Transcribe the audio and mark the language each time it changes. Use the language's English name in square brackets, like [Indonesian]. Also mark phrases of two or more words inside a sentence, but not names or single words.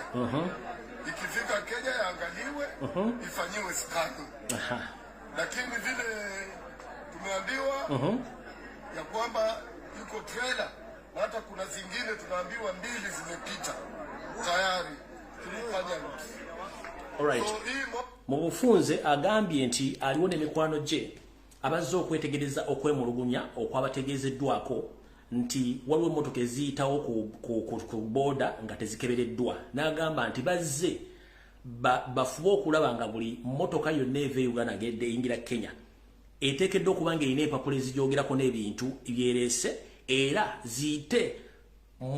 [Swahili] Ikifika Kenya yaangaliwe, ifanyiwe scanning. Lakini vile tumeambiwa ya kwamba yuko trailer, hata kuna zingine tunaambiwa 2 zimepita tayari tulifanya. [English] Alright. [Ganda] Mubufunze agambye nti aliwo n'emikwano gye abazze okwetegereza okwemulugunya okwabategeezeddwako nti waliwo emmotoka eziyitawo ku boda nga tezikebereddwa. N'agamba nti bazze bafube okulaba nga buli mmotoka yonna eva Uganda ng'edde eyingira Kenya eteekeddwa okuba ng'erina empapula ezigyogerako n'ebintu byereese era ziyite mu